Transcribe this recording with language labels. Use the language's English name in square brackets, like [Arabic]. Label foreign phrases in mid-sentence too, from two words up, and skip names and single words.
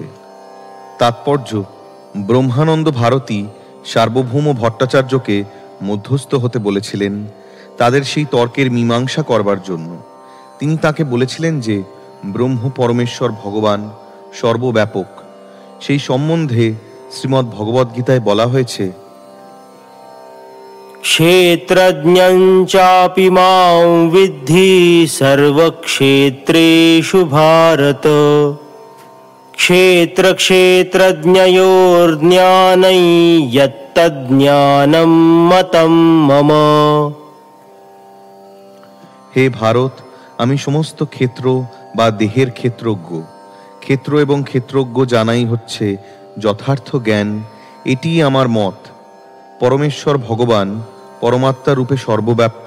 [Bangla] তাৎপর্য, ব্রহ্মানন্দ ভারতী সার্বভৌম ভট্টাচার্যকে মধ্যস্থ হতে বলেছিলেন তাদের সেই তর্কের মীমাংসা করবার জন্য। তিনি তাকে বলেছিলেন যে ব্রহ্ম পরমেশ্বর ভগবান সর্বব্যাপক। সেই সম্বন্ধে শ্রীমদ্ ভগবদ্গীতায় বলা হয়েছে, [Sanskrit] क्षेत्रज्ञं चापि मां विद्धि सर्वक्षेत्रेषु भारत। क्षेत्रक्षेत्रज्ञयोर्ज्ञानं यत्तज्ज्ञानं मतं मम। [Bangla] হে ভারত, আমি সমস্ত ক্ষেত্র বা দেহের ক্ষেত্রজ্ঞ। ক্ষেত্র এবং ক্ষেত্রজ্ঞ জানাই হচ্ছে যথার্থ জ্ঞান, এটিই আমার মত। পরমেশ্বর ভগবান পরমাত্মা রূপে সর্বব্যাপ্ত।